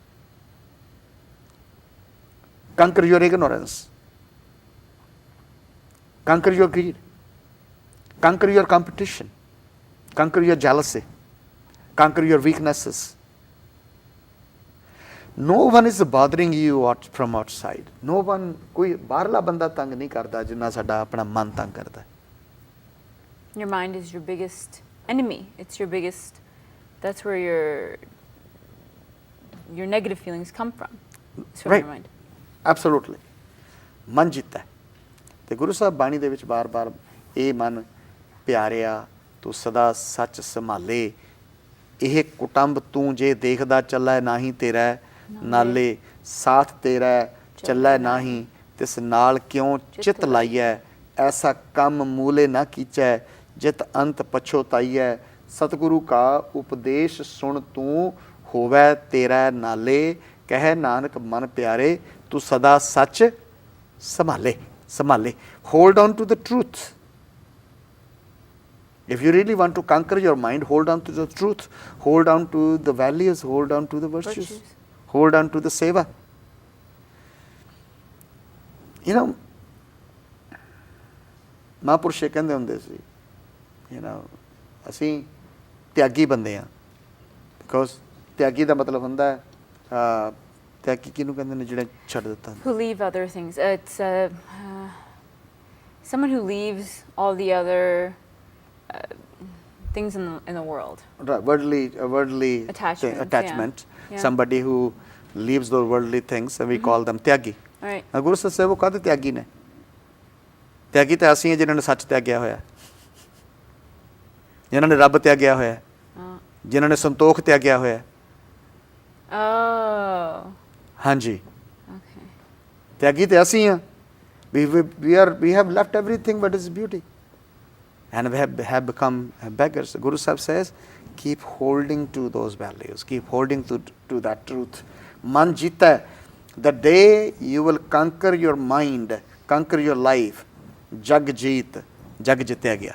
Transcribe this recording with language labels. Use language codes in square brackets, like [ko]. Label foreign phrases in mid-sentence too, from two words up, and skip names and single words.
[en] Conquer your ignorance. Conquer your greed. Conquer your competition. Conquer your jealousy. Conquer your weaknesses. No one is bothering you from outside. No one, [pa] ਕੋਈ ਬਾਹਰਲਾ ਬੰਦਾ ਤੰਗ ਨਹੀਂ ਕਰਦਾ ਜਿੰਨਾ ਸਾਡਾ ਆਪਣਾ ਮਨ ਤੰਗ ਕਰਦਾ. [en] Your mind is your biggest enemy. It's your biggest, that's where your negative feelings come from. It's from Right. your mind. Absolutely. [pa] ਮਨ ਜੀਤਾ ਹੈ। ਤੇ ਗੁਰੂ ਸਾਹਿਬ ਬਾਣੀ ਦੇ ਵਿੱਚ ਬਾਰ ਬਾਰ ਇਹ ਮਨ ਪਿਆਰਿਆ ਤੂੰ ਸਦਾ ਸੱਚ ਸੰਭਾਲੇ ਇਹ ਕੁਟੰਬ ਤੂੰ ਜੇ ਦੇਖਦਾ ਚੱਲੈ ਨਾਹੀ ਤੇਰਾ ਨਾਲੇ ਸਾਥ ਤੇਰਾ ਚੱਲੈ ਨਾਹੀ ਤਿਸ ਨਾਲ ਕਿਉਂ ਚਿਤ ਲਾਈਐ ਐਸਾ ਕੰਮ ਮੂਲੇ ਨਾ ਕੀਚੈ ਜਿਤ ਅੰਤ ਪਛੋਤਾਈਐ ਸਤਿਗੁਰੂ ਕਾ ਉਪਦੇਸ਼ ਸੁਣ ਤੂੰ ਹੋਵੈ ਤੇਰਾ ਨਾਲੇ ਕਹਿ ਨਾਨਕ ਮਨ ਪਿਆਰੇ ਤੂੰ ਸਦਾ ਸੱਚ ਸੰਭਾਲੇ ਸੰਭਾਲੇ [en] hold on to the truth. If you really want to conquer your mind, hold on to the truth, hold on to the values, hold on to the virtues, hold on to the seva. You know, [pa] ਮਹਾਂਪੁਰਸ਼ ਕਹਿੰਦੇ ਹੁੰਦੇ ਸੀ, ਅਸੀਂ ਤਿਆਗੀ ਬੰਦੇ ਹਾਂ, ਬਿਕੋਜ਼ ਤਿਆਗੀ ਦਾ ਮਤਲਬ ਹੁੰਦਾ ਹੈ ਤਿਆਗੀ ਕਿਹਨੂੰ ਕਹਿੰਦੇ ਨੇ ਜਿਹੜੇ ਛੱਡ ਦਿੱਤਾ. [en] Who leave other things. It's someone who leaves all the other things in the world. Right, worldly attachment. Yeah. Somebody who leaves those worldly things, and we call them tyagi. Right. Guru Sahib said, [pa] ਉਹ ਕਹਿੰਦੇ ਤਿਆਗੀ ਨੇ. ਤਿਆਗੀ ਤਾਂ ਅਸੀਂ ਜਿਨ੍ਹਾਂ ਨੇ ਸੱਚ ਤਿਆਗਿਆ ਹੋਇਆ. ਜਿਨ੍ਹਾਂ ਨੇ ਰੱਬ ਤਿਆਗਿਆ ਹੋਇਆ, ਜਿਨ੍ਹਾਂ ਨੇ ਸੰਤੋਖ ਤਿਆਗਿਆ ਹੋਇਆ। ਹਾਂਜੀ, ਤਿਆਗੀ ਤੇ ਅਸੀਂ ਹਾਂ। [en] We have left everything but its beauty and we have become beggars. Guru Sahib says, keep holding to those values, keep holding to that truth. [pa] ਮਨ ਜੀਤਾ ਹੈ. [en] The day you will conquer your mind, conquer your life, [pa] ਜਗ ਜੀਤ, ਜਗ ਜਿੱਤਿਆ ਗਿਆ.